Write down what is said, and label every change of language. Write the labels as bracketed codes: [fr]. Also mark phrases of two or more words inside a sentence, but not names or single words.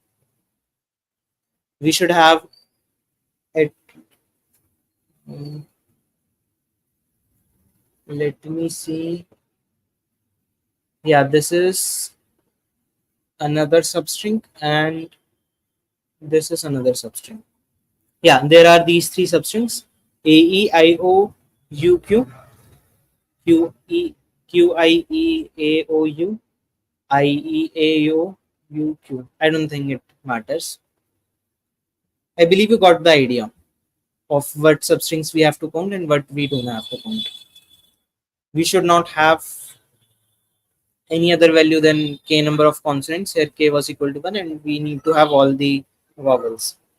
[en] We should have at mm, let me see. Yeah, this is another substring, and this is another substring. Yeah, there are these three substrings: A E I O U Q, Q E Q I E A O U, I E A O U Q. I don't think it matters. I believe you got the idea of what substrings we have to count and what we don't have to count. We should not have any other value than k number of consonants. Here k was equal to 1, and we need to have all the vowels.